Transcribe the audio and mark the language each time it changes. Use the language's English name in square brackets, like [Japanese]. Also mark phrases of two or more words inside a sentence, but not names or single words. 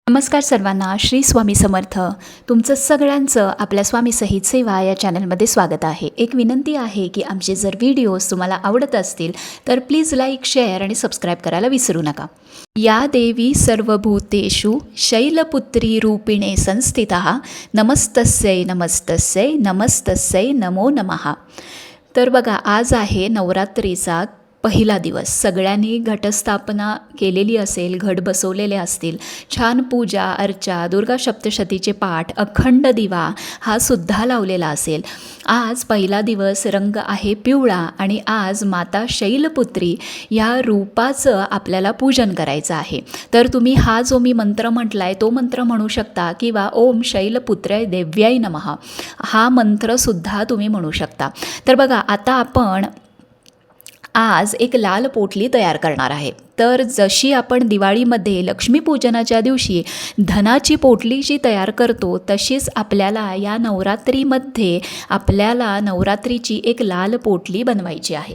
[Marathi] नमस्कार सर्वांना, श्री स्वामी समर्थ. तुमचं सगळ्यांचं आपल्या स्वामी सहित सेवा या चॅनलमध्ये स्वागत आहे. एक विनंती आहे की आमचे जर व्हिडिओज तुम्हाला आवडत असतील तर [English] please like, share [Marathi] आणि सबस्क्राईब करायला विसरू नका. [Sanskrit] या देवी सर्वभूतेषु शैलपुत्री रूपिणे संस्थितः नमस्तस्यै नमस्तस्यै नमस्तस्यै नमो नमः. [Marathi] तर बघा, आज आहे नवरात्रीचा पहिला दिवस. सगळ्यांनी घटस्थापना केलेली असेल, घट बसवलेले असतील, छान पूजा अर्चा, दुर्गा सप्तशतीचे पाठ, अखंड दिवा हा सुद्धा लावलेला असेल. आज पहिला दिवस, रंग आहे पिवळा आणि आज माता शैलपुत्री या रूपाचं आपल्याला पूजन करायचं आहे. तर तुम्ही हा जो मी मंत्र म्हटला आहे तो मंत्र म्हणू शकता किंवा [Sanskrit] ओम शैलपुत्र्याय देव्याय नमः [Marathi] हा मंत्रसुद्धा तुम्ही म्हणू शकता. तर बघा, आता आपण आज एक लाल पोटली तयार करणार आहे. तर जशी आपण दिवाळीमध्ये लक्ष्मीपूजनाच्या दिवशी धनाची पोटली जी तयार करतो, तशीच आपल्याला या नवरात्रीमध्ये आपल्याला नवरात्रीची एक लाल पोटली बनवायची आहे.